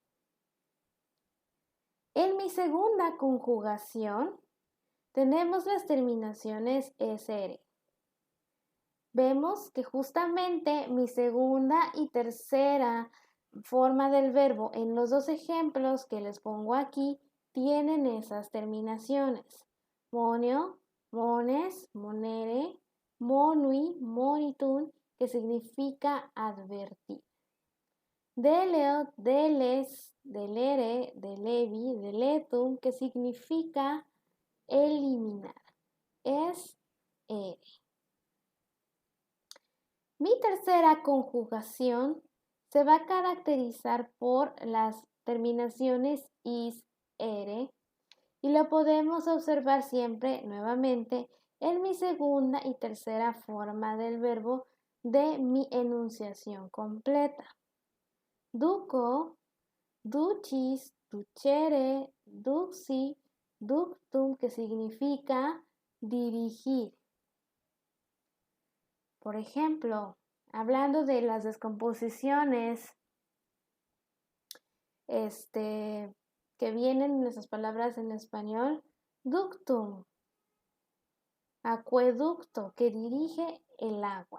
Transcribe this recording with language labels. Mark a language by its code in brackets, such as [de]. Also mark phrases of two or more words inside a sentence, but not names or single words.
[es] En mi segunda conjugación tenemos las terminaciones SR. Vemos que justamente mi segunda y tercera forma del verbo en los dos ejemplos que les pongo aquí tienen esas terminaciones. [la] Monio, mones, monere, monui, monitun, [es] que significa advertir. [la] Deleo, deles, delere, delevi, deletum, [es] que significa eliminar. Es ere. Mi tercera conjugación se va a caracterizar por las terminaciones is, ere, y lo podemos observar siempre nuevamente en mi segunda y tercera forma del verbo de mi enunciación completa. [la] Duco, ducis, ducere, duxi, ductum, [es] que significa dirigir. Por ejemplo, hablando de las descomposiciones que vienen en esas palabras en español, ductum, acueducto, que dirige el agua.